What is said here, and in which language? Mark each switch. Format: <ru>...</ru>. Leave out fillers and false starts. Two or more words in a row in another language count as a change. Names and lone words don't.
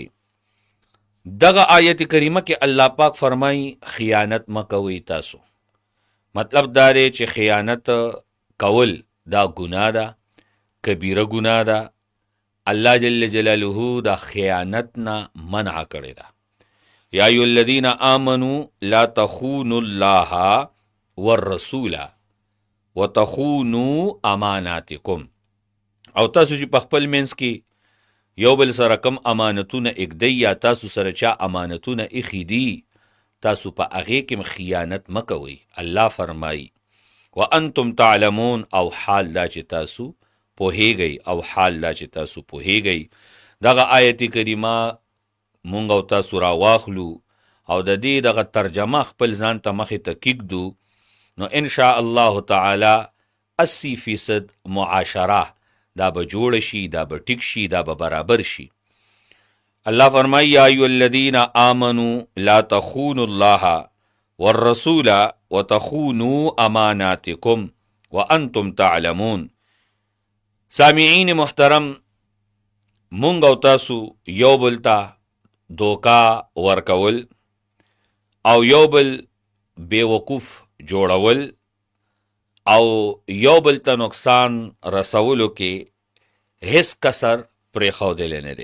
<ps>دغه آیت کریمه کې الله پاک فرمایي خیانت مه کوئ. تاسو مطلب دا دی چې خیانت کول دا ګناه ده. کبیره ګناه ده. الله جل جلاله د خیانت نه منع کړې ده.</ps> <ar>یا ایها الذین آمنوا لا تخونوا الله والرسول وتخونوا اماناتکم.</ar> <ps>او تاسو چې په خپل منځ کې یو بل سره کم امانتونه اږدئ یا تاسو سره چا امانتونه ایښي دي، تاسو په هغې کې خیانت مه کوئ. الله فرمایي</ps> <ar>وانتم تعلمون،</ar> <ps>او حال دا چې تاسو پوهیږئ، او حال دا چې تاسو پوهیږئ. دغه آیت کریمه مونږ او تاسو راواخلو او د دې دغه ترجمه خپل ځان ته مخې ته کیږدو، نو</ps> <ar>ان شاء الله تعالی</ar> <ps>80% معاشره دا به جوړ شي، دا به ټیک شي، دا به برابر شي. الله فرمایي</ps> <ar>یا ایها الذین آمنوا لا تخونوا الله والرسول وتخونوا اماناتکم وانتم تعلمون.</ar> <ps>سامعین محترم، مونږ او تاسو یو بل ته دوکا ورکول او یو بل بیوقوف جوړول او یو بل ته نقصان رسولو کې هیڅ کسر پرېښودلی نه دی.</ps>